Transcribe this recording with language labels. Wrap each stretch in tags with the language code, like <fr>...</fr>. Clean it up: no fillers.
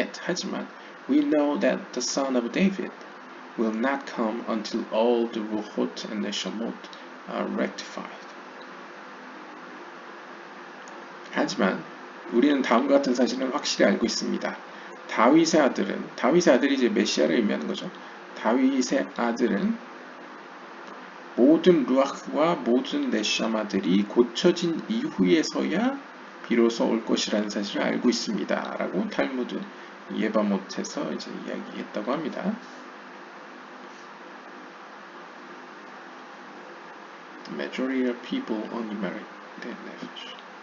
<ko>하지만</ko> <en>we know that the son of David will not come until all the ruhot and neshamot are rectified.</en> <ko>하지만 우리는 다음과 같은 사실은 확실히 알고 있습니다. 다윗의 아들이 이제 메시아를 의미하는 거죠. 다윗의 아들은 모든 루아흐와 모든 네샤마들이 고쳐진 이후에서야 비로소 올 것이라는 사실을 알고 있습니다. 라고 탈무드 예바못에서 이제 이야기했다고 합니다.</ko> <en>The majority of people only marry their nefesh.</en>